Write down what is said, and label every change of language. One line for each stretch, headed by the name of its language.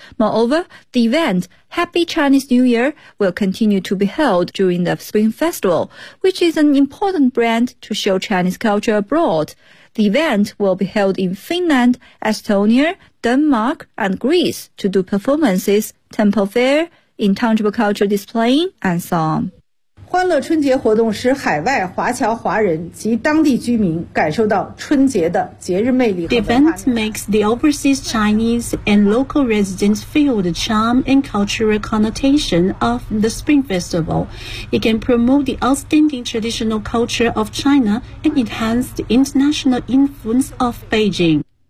English: Moreover, the event Happy Chinese New Year will continue to be held during the Spring Festival, which is an important brand to show Chinese culture abroad. The event will be held in Finland, Estonia, Denmark, and Greece to do performances, temple fair, intangible culture displaying, and so on.
Chinese: 欢乐春节活动使海外华侨华人及当地居民感受到春节的节日魅力和
English: 文化。The event makes the overseas Chinese and local residents feel the charm and cultural connotation of the Spring Festival. It can promote the outstanding traditional culture of China and enhance the international influence of Beijing.